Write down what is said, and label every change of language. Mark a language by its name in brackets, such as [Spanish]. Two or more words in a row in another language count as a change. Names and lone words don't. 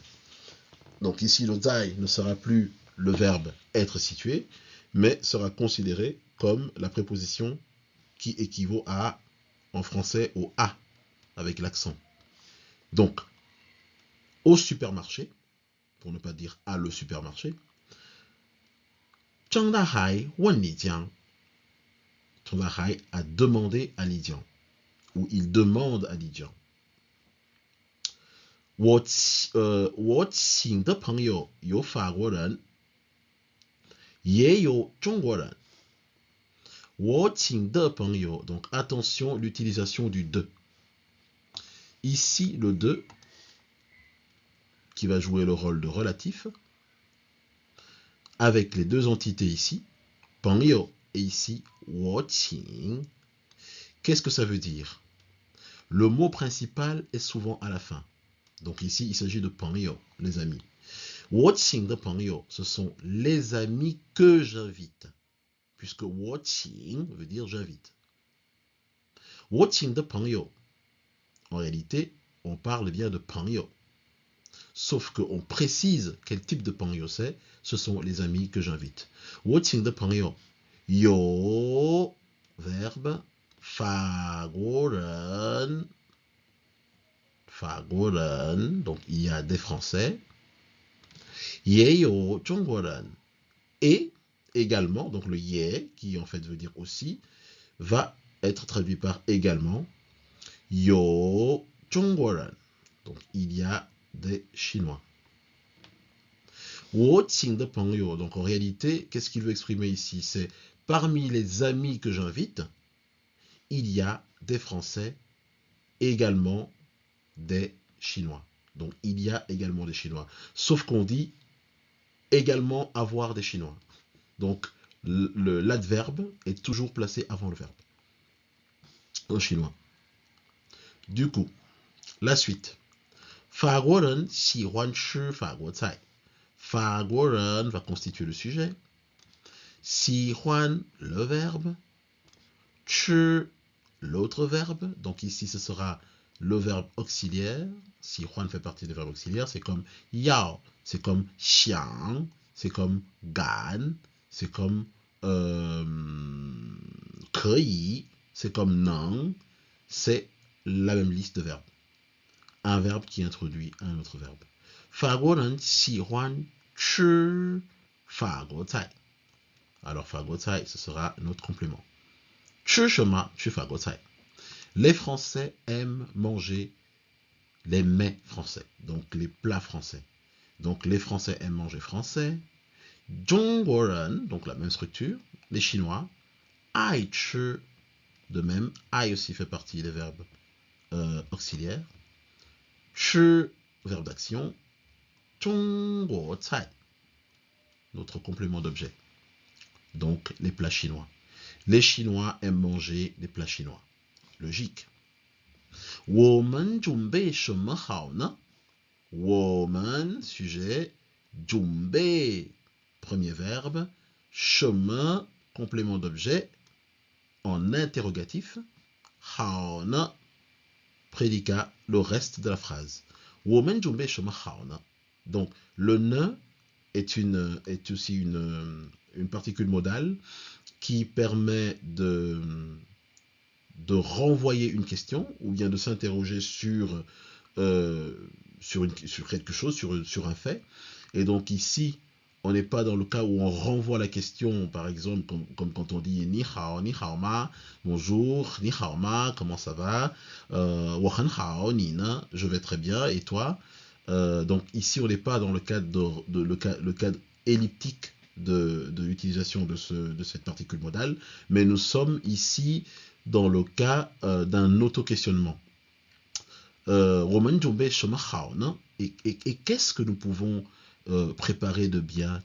[French] Donc ici, le zai ne sera plus le verbe être situé, mais sera considéré comme la préposition qui équivaut à, en français, au a, avec l'accent. Donc, au supermarché, pour ne pas dire à le supermarché, Zhang Dahai wen Li Jiang. Zhang Dahai a demandé à Li Jiang, ou il demande à Li Jiang. [Chinese] 我请的朋友有法国人，也有中国人。我请的朋友, [French] donc attention l'utilisation du de. Ici le de qui va jouer le rôle de relatif avec les deux entités ici, 朋友 et ici [Chinese] 我请. [French] Qu'est-ce que ça veut dire? Le mot principal est souvent à la fin. Donc ici il s'agit de 朋友, les amis. [Chinese] 我请的朋友, [French] ce sont les amis que j'invite. Puisque [Chinese] 我请 [French] veut dire j'invite. [Chinese] 我请的朋友, [French] en réalité, on parle bien de 朋友. sauf qu'on précise quel type de 朋友 c'est, ce sont les amis que j'invite. [Chinese] 我请的朋友有 verbe 法国人, [French] donc il y a des Français, [Chinese] 也有中国人, [French] et également, donc le ye, qui en fait veut dire aussi, va être traduit par également, [Chinese] 有中国人, [French] donc il y a des Chinois. [Chinese] 我请的朋友, [French] donc en réalité, qu'est-ce qu'il veut exprimer ici? C'est parmi les amis que j'invite, il y a des Français, également des Chinois. Donc il y a également des Chinois. Sauf qu'on dit également avoir des Chinois. Donc l'adverbe est toujours placé avant le verbe en chinois. Du coup, la suite. [Chinese] 法国人喜欢吃法国菜. 法国人 [French] va constituer le sujet. 喜欢 le verbe. 吃 l'autre verbe. Donc ici ce sera le verbe auxiliaire. 喜欢 fait partie des verbes auxiliaires. C'est comme 要, c'est comme 想, c'est comme 敢, c'est comme 可以, c'est comme 能. C'est la même liste de verbes. Un verbe qui introduit un autre verbe. [Chinese] 法国人喜欢吃法国菜. [French] Alors [Chinese] 法国菜, [French] ce sera notre complément. [Chinese] 吃什么? 吃法国菜. [French] Les Français aiment manger les mets français, donc les plats français. Donc les Français aiment manger français. [Chinese] 中国人, [French] donc la même structure. Les Chinois, [Chinese] 爱吃, [French] de même, 爱 aussi fait partie des verbes auxiliaires. 吃, verbe d'action. [Chinese] 中国菜, [French] notre complément d'objet. Donc les plats chinois. Les Chinois aiment manger les plats chinois. Logique. [Chinese] 我们准备什么好呢? [French] 我们, sujet. 准备, premier verbe. [Chinese] 什么, [French] complément d'objet. En interrogatif. [Chinese] 好呢, [French] prédicat, le reste de la phrase. [Chinese] 我们准备什么好呢? [French] Donc le ne est aussi une particule modale qui permet de renvoyer une question ou bien de s'interroger sur quelque chose, sur un fait. Et donc ici, on n'est pas dans le cas où on renvoie la question, par exemple, comme quand on dit [Chinese] 你好吗, [French] bonjour, [Chinese] 你好吗, [French] comment ça va, [Chinese] 我很好，你呢, [French] je vais très bien, et toi? Donc ici, on n'est pas dans le cadre, le cadre elliptique de l'utilisation de cette particule modale, mais nous sommes ici dans le cas d'un auto-questionnement. Et qu'est-ce que nous pouvons préparer de bien?